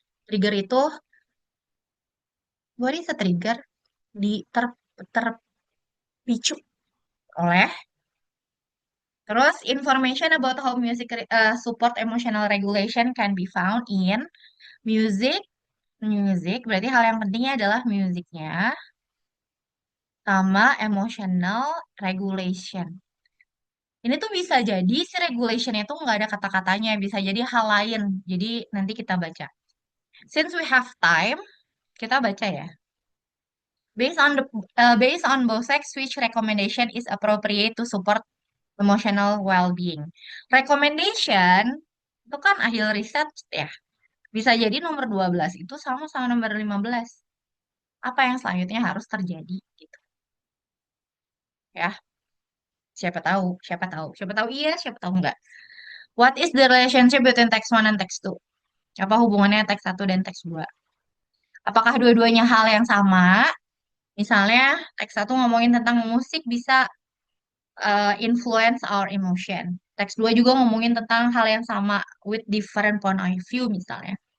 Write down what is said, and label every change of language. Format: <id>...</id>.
<en>Trigger</en> <id>itu,</id> <en>what is a trigger?</en> <id>Terpicu oleh. Terus,</id> <en>information about how music support emotional regulation can be found in music.</en> <id>Music, berarti hal yang pentingnya adalah musiknya sama emotional regulation. Ini tuh bisa jadi si regulation itu nggak ada kata-katanya, bisa jadi hal lain. Jadi nanti kita baca.</id> <en>Since we have time,</en> <id>kita baca ya.</id> <en>Based on both sex, which recommendation is appropriate to support emotional well-being?</en> <id>Recommendation itu kan hasil riset ya. Bisa jadi nomor 12 itu sama sama nomor 15. Apa yang selanjutnya harus terjadi gitu. Ya, siapa tahu iya, siapa tahu enggak.</id> <en>What is the relationship between text one and text two?</en> <id>Apa hubungannya teks satu dan teks dua? Apakah dua-duanya hal yang sama? Misalnya, teks satu ngomongin tentang musik bisa</id> <en>influence our emotion.</en> <id>Teks dua juga ngomongin tentang hal yang sama</id> <en>with different point of view</en> <id>misalnya.</id>